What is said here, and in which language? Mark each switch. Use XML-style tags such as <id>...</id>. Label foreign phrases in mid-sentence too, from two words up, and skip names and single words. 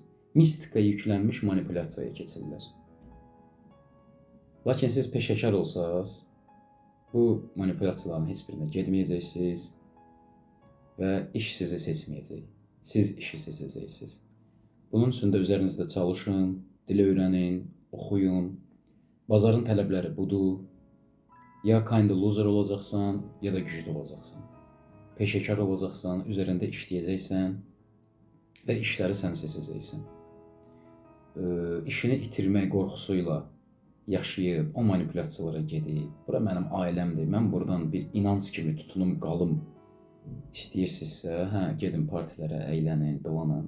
<az>Mistika yüklənmiş manipulyasiyaya keçirlər. Lakin siz peşəkar olsanız, bu manipulyasiyaların heç birinə getməyəcəksiniz və iş sizi seçməyəcək. Siz işi seçəcəksiniz. Bunun üçün də üzərinizdə çalışın, dil öyrənin, oxuyun. Bazarın tələbləri budur. Ya</az> <en>kind of loser</en> <az>olacaqsan, ya da güclü olacaqsan. Peşəkar olacaqsan, üzərində işləyəcəksən və işləri sən seçəcəksən. İşini itirmək qorxusuyla yaşayıb, o manipulyasiyalara gedib, bura mənim ailəmdir, mən buradan bir inanc kimi tutunum, qalım istəyirsinizsə, gedin partilərə, əylənin, dolanın.</az>